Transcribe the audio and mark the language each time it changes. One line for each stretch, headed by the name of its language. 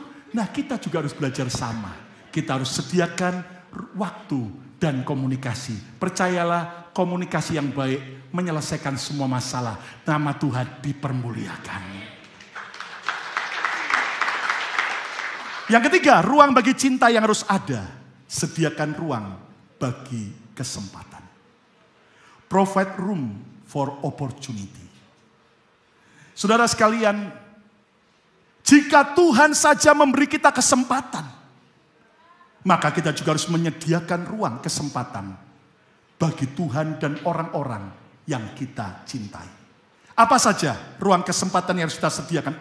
Indonesian: Nah kita juga harus belajar sama. Kita harus sediakan waktu dan komunikasi. Percayalah, komunikasi yang baik menyelesaikan semua masalah. Nama Tuhan dipermuliakan. Yang ketiga, ruang bagi cinta yang harus ada. Sediakan ruang bagi kesempatan.
English: Provide room for opportunity.
Indonesian: Saudara sekalian, jika Tuhan saja memberi kita kesempatan, maka kita juga harus menyediakan ruang kesempatan bagi Tuhan dan orang-orang yang kita cintai. Apa saja ruang kesempatan yang harus kita sediakan?